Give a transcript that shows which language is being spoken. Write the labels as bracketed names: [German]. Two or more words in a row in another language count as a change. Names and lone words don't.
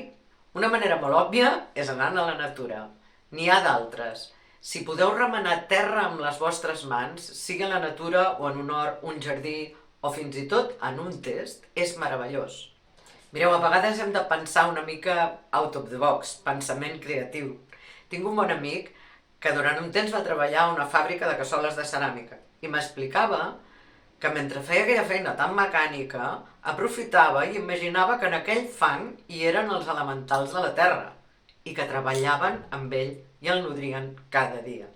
[Catalan] Una manera molt òbvia és anant a la natura. N'hi ha d'altres. Si podeu remenar terra amb les vostres mans, sigui a la natura o en un hort, un jardí o fins i tot en un test, és meravellós. Mireu, a vegades hem de pensar una mica [English] out of the box, [Catalan] pensament creatiu. Tinc un bon amic que durant un temps va treballar a una fàbrica de cassoles de ceràmica i m'explicava que mentre feia aquella feina tan mecànica, aprofitava i imaginava que en aquell fang hi eren els elementals de la terra i que treballaven amb ell i el nodrien cada dia.